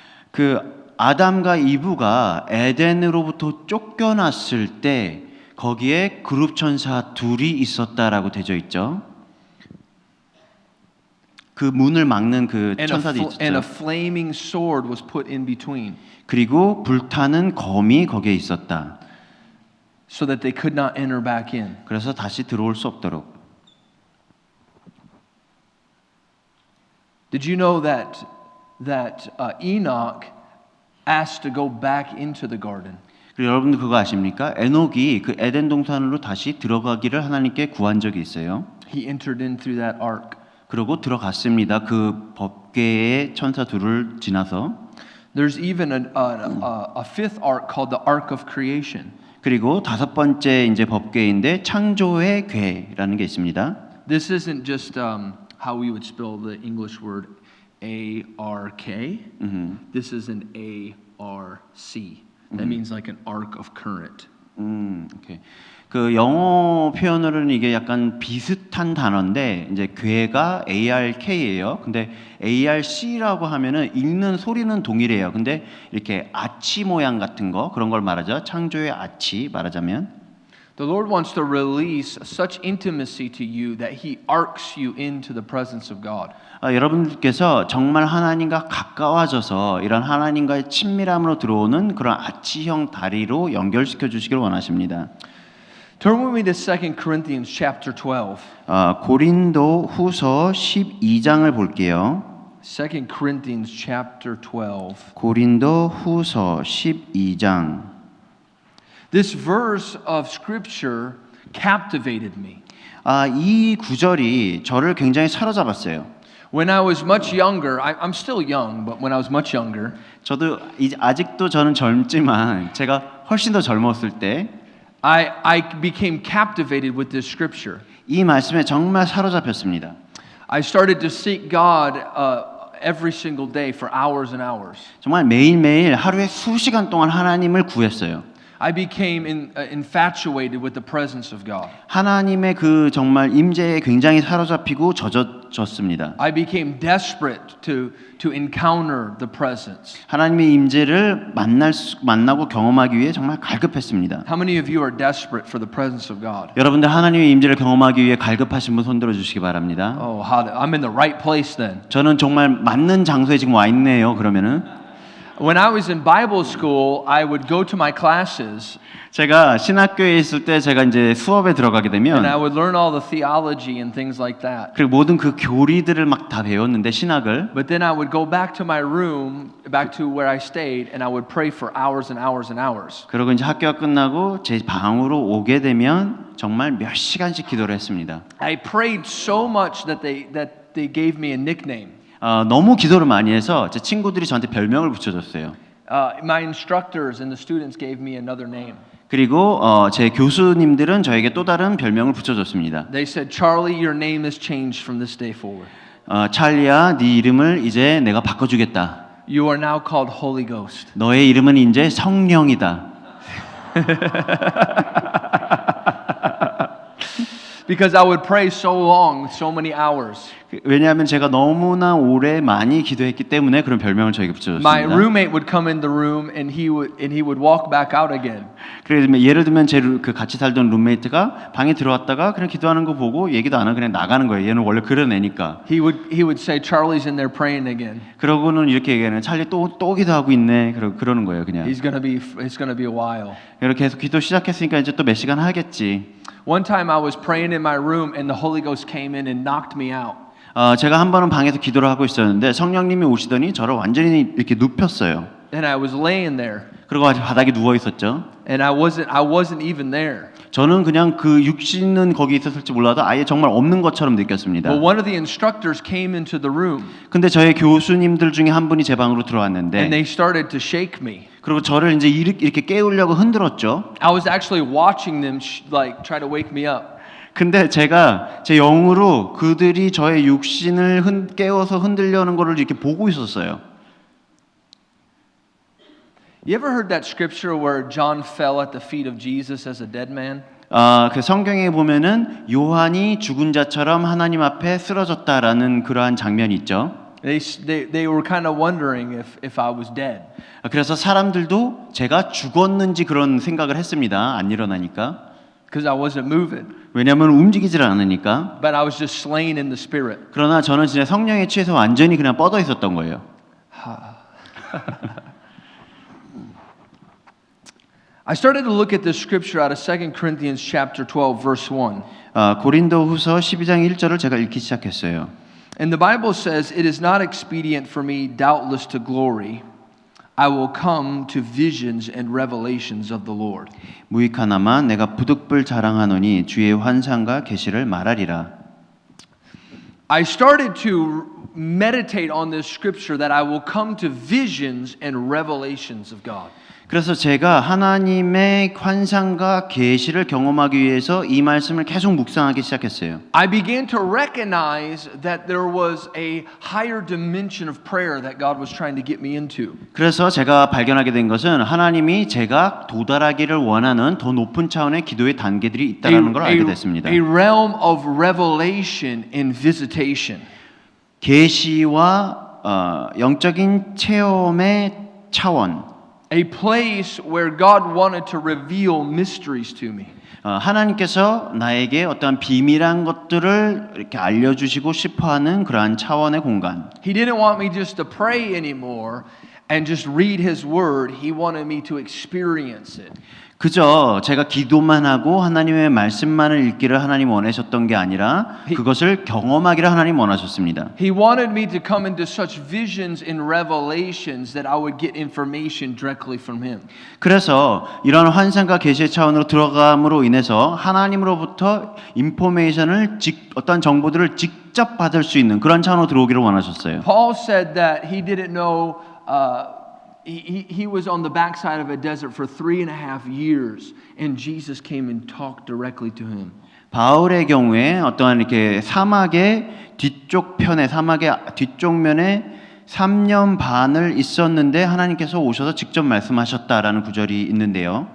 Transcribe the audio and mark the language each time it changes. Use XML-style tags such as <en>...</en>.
<ko>그 아담과 이브가 에덴으로부터 쫓겨났을 때 거기에 그룹 천사 둘이 있었다라고 되어 있죠. 그 문을 막는 그 천사들이</ko> <en>And a</en> <ko>있었죠.</ko> <en>flaming sword was put in between,</en> <ko>그리고 불타는 검이 거기에 있었다.</ko> <en>so that they could not enter back in.</en> <ko>그래서 다시 들어올 수 없도록.</ko> <en>Did you know that Enoch asked to go back into the garden?</en> <ko>그리고 여러분들 그거 아십니까? 에녹이 그 에덴 동산으로 다시 들어가기를 하나님께 구한 적이 있어요.</ko> <en>He entered in through that ark.</en> <ko>그리고 들어갔습니다. 그 법궤의 천사 둘을 지나서.</ko> <en>There's even a 5th ark called the Ark of Creation.</en> <ko>그리고 5번째 이제 법궤인데 창조의 궤라는 게 있습니다.</ko> <en>This isn't just how we would spell the English word A-R-K. This is an A-R-C. That means like an arc of current.</en> <ko>오케이. 그 영어 표현으로는 이게 약간 비슷한 단어인데 이제 궤가 ARK예요. 근데 ARC라고 하면은 읽는 소리는 동일해요. 근데 이렇게 아치 모양 같은 거 그런 걸 말하죠. 창조의 아치 말하자면.</ko> <en>The Lord wants to release such intimacy to you that He arcs you into the presence of God.</en> <ko>여러분들께서 정말 하나님과 가까워져서 이런 하나님과의 친밀함으로 들어오는 그런 아치형 다리로 연결시켜 주시길 원하십니다.</ko> <en>Turn with me to 2 Corinthians chapter 12.</en> <ko>고린도 후서 12장을 볼게요.</ko> <en>2 Corinthians chapter 12.</en> <ko>고린도 후서 12장.</ko> <en>This verse of scripture captivated me.</en> <ko>이 구절이 저를 굉장히 사로잡았어요.</ko> <en>When I was much younger, I'm still young, but when I was much younger,</en> <ko>저도 아직도 저는 젊지만 제가 훨씬 더 젊었을 때</ko> <en>I became captivated with this scripture.</en> <ko>이 말씀에 정말 사로잡혔습니다.</ko> <en>I started to seek God every single day for hours and hours.</en> <ko>정말 매일매일 하루에 수시간 동안 하나님을 구했어요.</ko> <en>I became infatuated with the presence of God.</en> <ko>하나님의 그 정말 임재에 굉장히 사로잡히고 젖어졌습니다.</ko> <en>I became desperate to encounter the presence.</en> <ko>하나님의 임재를 만나고 경험하기 위해 정말 갈급했습니다.</ko> <en>How many of you are desperate for the presence of God?</en> <ko>여러분들 하나님의 임재를 경험하기 위해 갈급하신 분 손들어 주시기 바랍니다.</ko> <en>Oh, I'm in the right place then.</en> <ko>저는 정말 맞는 장소에 지금 와 있네요. 그러면은</ko> <en>When I was in Bible school, I would go to my classes</en> <ko>제가 신학교에 있을 때 제가 이제 수업에 들어가게</ko> <en>and I</en> <ko>되면</ko> <en>would learn all the theology and things like that.</en> <ko>그리고 모든 그 교리들을 막 다 배웠는데 신학을</ko> <en>But then I would go back to my room, back to where I stayed, and I would pray for hours and hours and hours.</en> <ko>그리고 이제 학교가 끝나고 제 방으로 오게 되면 정말 몇 시간씩 기도를 했습니다.</ko> <en>I prayed so much that they gave me a nickname.</en> <ko>너무 기도를 많이 해서 제 친구들이 저한테 별명을 붙여줬어요.</ko> <en>My instructors and the students gave me another name.</en> <ko>그리고 제 교수님들은 저에게 또 다른 별명을 붙여줬습니다.</ko> <en>They said, Charlie, your name is changed from this day forward.</en> <ko>찰리야, 네 이름을 이제 내가 바꿔주겠다.</ko> <en>You are now called Holy Ghost.</en> <ko>너의 이름은 이제 성령이다.</ko> <en>Because I would pray so long, so many hours.</en> <ko>왜냐하면 제가 너무나 오래 많이 기도했기 때문에 그런 별명을 저에게 붙여줬습니다.</ko> <en>My roommate would come in the room and he would walk back out again.</en> <ko>그래서 예를 들면 제 그 같이 살던 룸메이트가 방에 들어왔다가 그냥 기도하는 거 보고 얘기도 안 하고 그냥 나가는 거예요. 얘는 원래 그런 애니까.</ko> <en>He would say, Charlie's in there praying again.</en> <ko>그러고는 이렇게 얘기하는 찰리 또 기도하고 있네. 그러는 거예요, 그냥.</ko> <en>It's gonna be a while.</en> <ko>이렇게 계속 기도 시작했으니까 이제 또 몇 시간 하겠지.</ko> <en>One time I was praying in my room and the Holy Ghost came in and knocked me out.</en> <ko>제가 한 번은 방에서 기도를 하고 있었는데 성령님이 오시더니 저를 완전히 이렇게 눕혔어요.</ko> <en>And I was laying there</en> <ko>그리고 아직 바닥에 누워 있었죠.</ko> <en>and I wasn't even there.</en> <ko>저는 그냥 그 육신은 거기 있었을지 몰라도 아예 정말 없는 것처럼 느꼈습니다.</ko> <en>But one of the instructors came into the room</en> <ko>근데 저의 교수님들 중에 한 분이 제 방으로</ko> <en>and</en> <ko>들어왔는데</ko> <en>they started to shake me.</en> <ko>그리고 저를 이제 이렇게 깨우려고 흔들었죠.</ko> <en>I was actually watching them like try to wake me up.</en> <ko>근데 제가 제 영으로 그들이 저의 육신을 깨워서 흔들려는 거를 이렇게 보고 있었어요.</ko> <en>You ever heard that scripture where John fell at the feet of Jesus as a dead man?</en> <ko>그 성경에 보면은 요한이 죽은 자처럼 하나님 앞에 쓰러졌다라는 그러한 장면이 있죠.</ko> <en>They were kind of wondering if I was dead.</en> <ko>그래서 사람들도 제가 죽었는지 그런 생각을 했습니다. 안 일어나니까.</ko> <en>Because I wasn't moving.</en> <ko>왜냐하면 움직이질 않으니까.</ko> <en>But I was just slain in the spirit.</en> <ko>그러나 저는 진짜 성령에 취해서 완전히 그냥 뻗어 있었던 거예요.</ko> <en>I started to look at this scripture out of 2 Corinthians chapter 12 verse 1.</en> <ko>고린도후서 12장 1절을 제가 읽기 시작했어요.</ko> <en>And the Bible says, "It is not expedient for me doubtless to glory. I will come to visions and revelations of the Lord."</en> <ko>무익하나마 내가 부득불 자랑하노니 주의 환상과 계시를 말하리라.</ko> <en>I started to meditate on this scripture that I will come to visions and revelations of God.</en> <ko>그래서 제가 하나님의 환상과 계시를 경험하기 위해서 이 말씀을 계속 묵상하기 시작했어요.</ko> <en>I began to recognize that there was a higher dimension of prayer that God was trying to get me into.</en> <ko>그래서 제가 발견하게 된 것은 하나님이 제가 도달하기를 원하는 더 높은 차원의 기도의 단계들이 있다는 걸 알게 됐습니다.</ko> <en>A realm of revelation and visitation.</en> <ko>계시와 영적인 체험의 차원.</ko> <en>A place where God wanted to reveal mysteries to me.</en> <ko>하나님께서 나에게 어떤 비밀한 것들을 이렇게 알려주시고 싶어하는 그러한 차원의 공간.</ko> <en>He didn't want me just to pray anymore and just read His Word. He wanted me to experience it.</en> <ko>그저 제가 기도만 하고 하나님의 말씀만을 읽기를 하나님 원하셨던 게 아니라 그것을 경험하기를 하나님 원하셨습니다.</ko> <en>He wanted me to come into such visions and revelations that I would get information directly from Him.</en> <ko>그래서 이런 환상과 계시의 차원으로 들어감으로 인해서 하나님으로부터 인포메이션을 어떤 정보들을 직접 받을 수 있는 그런 차원으로 들어오기를 원하셨어요.</ko> <en>Paul said that he didn't know. He was on the backside of a desert for 3.5 years, and Jesus came and talked directly to him.</en> <ko>바울의 경우에 어떠한 이렇게 사막의 뒤쪽 편에 사막의 뒤쪽 면에 3년 반을 있었는데 하나님께서 오셔서 직접 말씀하셨다라는 구절이 있는데요.</ko>